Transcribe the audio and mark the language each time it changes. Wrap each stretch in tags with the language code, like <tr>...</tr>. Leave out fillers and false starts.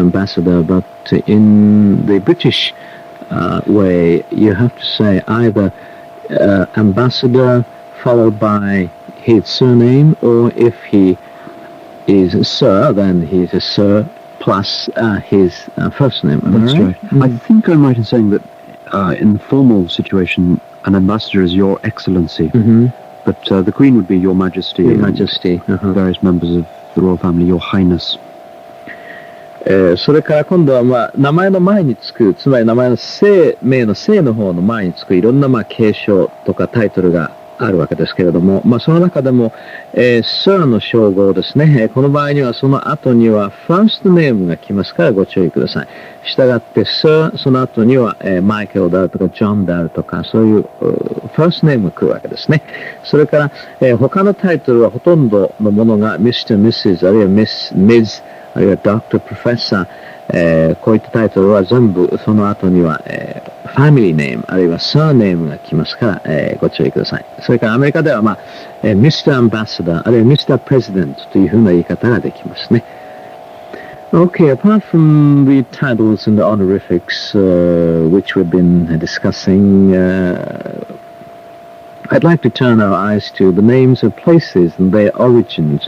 <en>Ambassador, but in the British way, you have to say either ambassador followed by his surname, or if he is a Sir, then he's a Sir plus his first name. That's right. I think I'm right in saying that in the formal situation, an ambassador is Your Excellency, but the Queen would be Your Majesty. Your Majesty. Various members of the royal family, Your Highness.</en> <ja>それから今度は、名前の前につく、つまり名前の姓名の姓の方の前につくいろんな継承とかタイトルがあるわけですけれども、その中でも、Sir の称号ですね。この場合にはその後には First Name が来ますからご注意ください。したがって Sir、その後には、マイケルであるとか、ジョンであるとか、そういう First Name が来るわけですね。それから、他のタイトルはほとんどのものが Mr. Mrs. あるいは Miss、あるいは Dr. Professor、こういったタイトルは全部その後には、ファミリーネームあるいはサーネームが来ますから、ご注意ください。それからアメリカでは、Mr. Ambassador あるいは Mr. President というふうな言い方ができますね。</ja> <en>Okay, apart from the titles and the honorifics which we've been discussing, I'd like to turn our eyes to the names of places and their origins.</en>